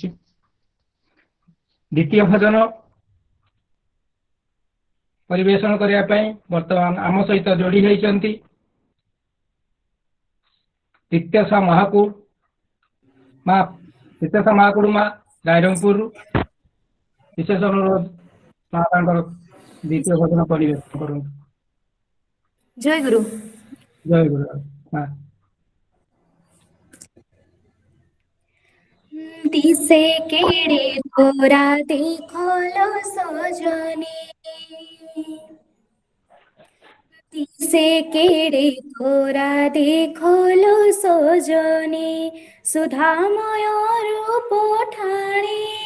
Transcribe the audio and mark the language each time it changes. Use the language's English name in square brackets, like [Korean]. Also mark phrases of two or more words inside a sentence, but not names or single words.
[Odia] ଦ୍ୱିତୀୟ ଭଜନ ପରିବେଷଣ କରିବା ପାଇଁ ବର୍ତ୍ତମାନ ଆମ ସହିତ ଯୋଡ଼ି ହୋଇଛନ୍ତି ତିତ୍ୟସା ମହାକୁଡ଼ ମା ରାଇରଙ୍ଗପୁରରୁ ବିଶେଷ ଅନୁରୋଧ ମା ତାଙ୍କର ଦ୍ୱିତୀୟ ଭଜନ ପରିବେଷଣ କରନ୍ତୁ। ଜୟ ଗୁରୁ। ଜୟ ଗୁରୁ ମା। ଦିସେ କେଡ଼େ ତୋରା ଦେଖଲୋ ସଜନୀ ଦିସେ କେଡ଼େ ତୋରା ଦେଖଲୋ ସଜନୀ ସୁଧାମୟ ରୂପ ଠାଣୀ